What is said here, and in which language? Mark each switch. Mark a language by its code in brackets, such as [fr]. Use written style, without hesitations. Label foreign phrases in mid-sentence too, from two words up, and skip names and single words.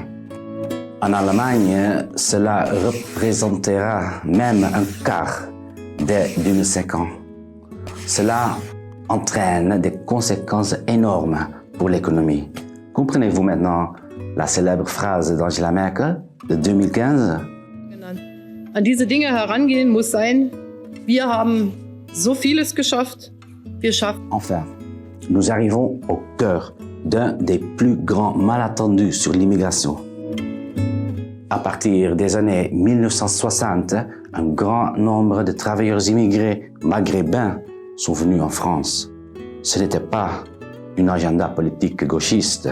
[fr] En Allemagne, cela représentera même un quart dès 2050. Cela entraîne des conséquences énormes pour l'économie. Comprenez-vous maintenant la célèbre phrase d'Angela Merkel de 2015? [de] An diese Dinge herangehen muss sein, wir haben so vieles geschafft, wir schaffen. [fr] Enfin, nous arrivons au cœur d'un des plus grands malentendus sur l'immigration. À partir des années 1960, un grand nombre de travailleurs immigrés maghrébins sont venus en France. Ce n'était pas un agenda politique gauchiste.